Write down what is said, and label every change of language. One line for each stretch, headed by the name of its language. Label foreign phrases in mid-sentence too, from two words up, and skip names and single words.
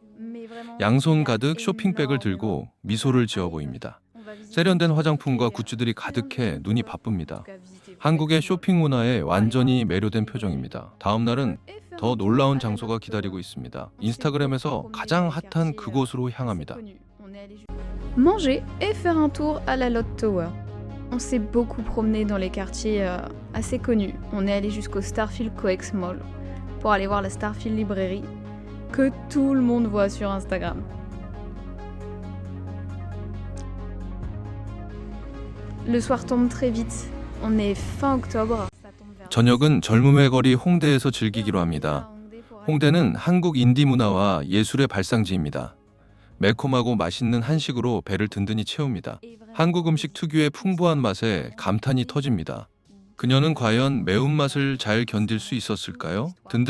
Korean: 양손 가득 쇼핑백을 들고 미소를 지어 보입니다. 세련된 화장품과 굿즈들이 가득해 눈이 바쁩니다. 한국의 쇼핑 문화에 완전히 매료된 표정입니다. 다음 날은 더 놀라운 장소가 기다리고 있습니다. 인스타그램에서 가장 핫한 그곳으로 향합니다.
French: Manger et faire un tour à la Lotte Tower. On s'est beaucoup promené dans les quartiers assez connus. On est allé jusqu'au Starfield Coex Mall pour aller voir la Starfield Librairie que tout le monde voit sur Instagram. Le soir tombe très vite. On est fin octobre.
Korean: 저녁은 젊음의 거리 홍대에서 즐기기로 합니다. 홍대는 한국 인디 문화와 예술의 발상지입니다. 매콤하고 맛있는 한식으로 배를 든든히 채웁니다. 한국 음식 특유의 풍부한 맛에 감탄이 터집니다. 그녀는 과연 매운맛을 잘 견딜 수 있었을까요?